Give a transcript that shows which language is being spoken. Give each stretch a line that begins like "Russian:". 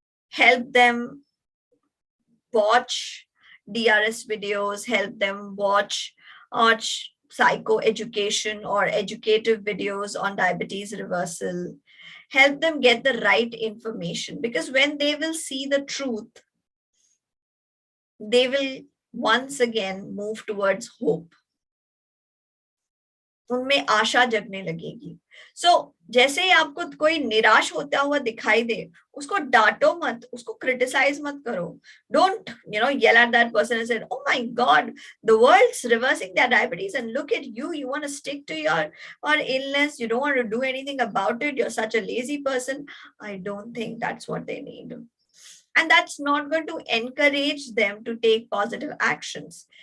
English: Help them watch DRS videos, help them watch psycho education or educative videos on diabetes reversal. Help them get the right information, because when they will see the truth, they will once again move towards hope.
Hindi: उनमें आशा जगने लगेगी. सो जैसे ही आपको कोई निराश होता हुआ दिखाई दे, उसको डांटो मत, उसको क्रिटिसाइज मत करो.
English: Don't yell at that person and say, oh my god, the world's reversing their diabetes and look at you, you want to stick to your illness, you don't want to do anything about it, you're such a lazy person. I don't think that's what they need. And that's not going to encourage them to take positive actions.